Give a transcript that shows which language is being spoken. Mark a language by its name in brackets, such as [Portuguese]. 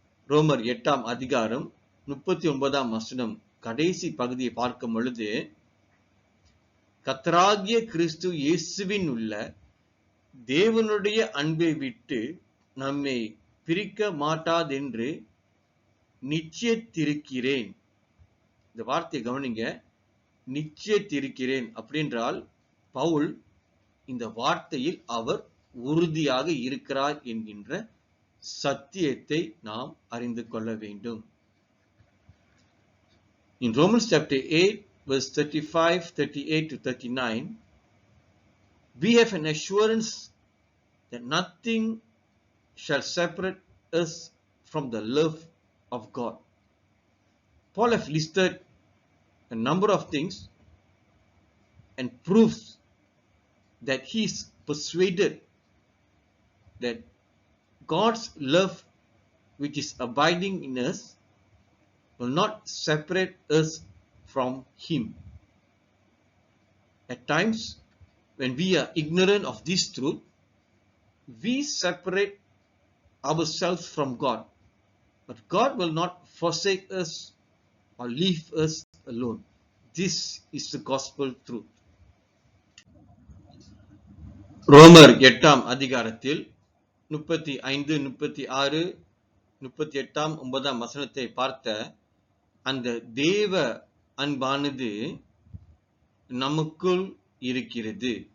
[Tamil] ரோமர் 8ஆம் அதிகாரம் 39ஆம் வசனம் கடைசி பகுதியை பார்க்கும் பொழுது, கர்த்தராகிய கிறிஸ்து இயேசுவின் உள்ள தேவனுடைய அன்பை விட்டு நம்மை பிரிக்க மாட்டாதென்று நிச்சயத்திருக்கிறேன். இந்த வார்த்தையை கவனிங்க, நிச்சயத்திருக்கிறேன் அப்படின்றால் பவுல் இந்த வார்த்தையில் அவர் உறுதியாக இருக்கிறார் என்கின்ற சத்தியத்தை நாம் அறிந்து கொள்ள வேண்டும். [English] In Romans chapter 8 verse 35, 38 to 39, we have an assurance that nothing shall separate us from the love of God. Paul has listed a number of things and proves that he is persuaded that God's love which is abiding in us will not separate us from him. At times when we are ignorant of this truth, we separate ourselves from God, but God will not forsake us or leave us alone. This is the gospel truth. [Tamil] ரோமர் 8ஆம் அதிகாரத்தில் 35, 36, 38ஆம் 9ஆம் வசனத்தை பார்த்த அந்த தேவ அன்பானது நமக்குள் இருக்கிறது.